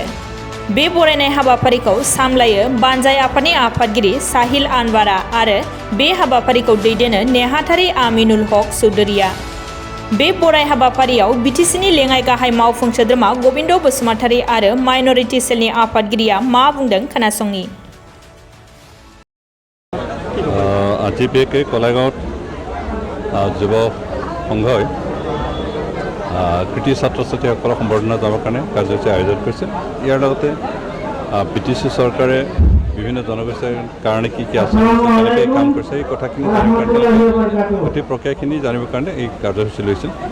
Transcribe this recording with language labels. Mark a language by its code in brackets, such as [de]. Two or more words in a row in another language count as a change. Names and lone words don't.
[brx] बे बरायनाय हाबाफारिखौ सामलायो बानजाय आफादनि आफादगिरि साहिल आनवारा आरो बे हाबाफारिखौ दैदेनो नेहाथारि आमिनुल हक चौधुरीया। बे बराय हाबाफारियाव बिटिसिनि लेङाइ गाहाय मावफुं सोद्रोमा गबिन्द बसुमतारी आरो माइनरिटि सेलनि आफादगिरिया मा बुंदों खोनासंनि। [as] আজি বিশেষকৈ কলাইগাঁৱত যুৱ সংঘই কৃতি ছাত্ৰ ছাত্ৰীসকলক সম্বৰ্ধনা জনাবৰ কাৰণে কাৰ্যসূচী আয়োজন কৰিছে। ইয়াৰ লগতে বিটিচি চৰকাৰে বিভিন্ন জনগোষ্ঠীৰ কাৰণে কি আছে কেনেকৈ কাম কৰিছে এই কথাখিনি জানিবৰ কাৰণে গোটেই প্ৰক্ৰিয়াখিনি জানিবৰ কাৰণে এই কাৰ্যসূচী লৈছিল।